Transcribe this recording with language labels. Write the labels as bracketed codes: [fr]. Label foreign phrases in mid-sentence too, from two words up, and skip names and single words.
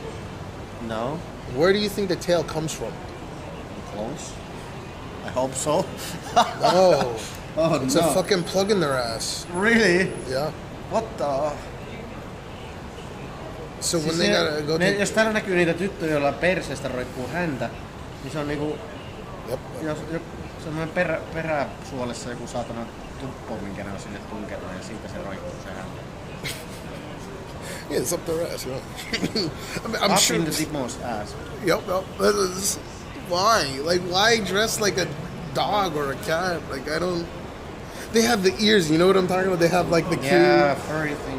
[en] No. Where do you think the tail comes from? Close. I hope so. No. Oh, it's no. a fucking plug in their ass. Really? Yeah. What the? So when they gotta go to... [fi] Jos täällä näkyy niitä tyttöjä, joilla perseestä roikkuu häntä, niin se on niinku... Jos semmoinen peräsuolessa joku saatana tuppo, minkä ne on sinne tunkenut, ja siitä se roikkuu se häntä. [en] Yeah, it's up their ass, you know. I'm up sure... in the deepmost ass. Yep. Why? Like, why dress like a dog or a cat? Like, I don't... They have the ears, you know what I'm talking about? They have, like, the cute... Yeah, furry thing.